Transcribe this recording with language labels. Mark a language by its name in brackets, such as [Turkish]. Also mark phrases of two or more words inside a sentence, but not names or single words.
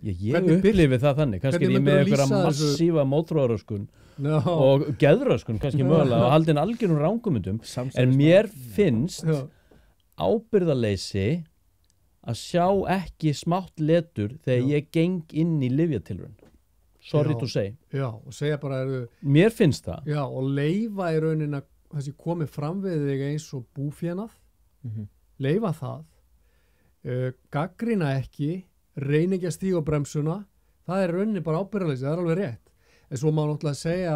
[Icelandic] Ég upplifi það þannig, kannski er ég með einhverja massífa mótþróaröskun og geðröskun kannski mögulega og haldin algjörum rángumundum, en mér finnst ábyrgðarleysi að sjá ekki smátt letur þegar ég geng inn í lyfjatilraun. [English] Sorry to say. [Icelandic] Já, og segja bara mér finnst það. Já, og leyfa í raunin að þessi komið fram við þig eins og búfénað, leyfa það, gaggrina ekki, reyni ekki að stíga á bremsuna, það er rauninni bara ábyrgðarleysi, það er alveg rétt. En svo má náttúrulega segja...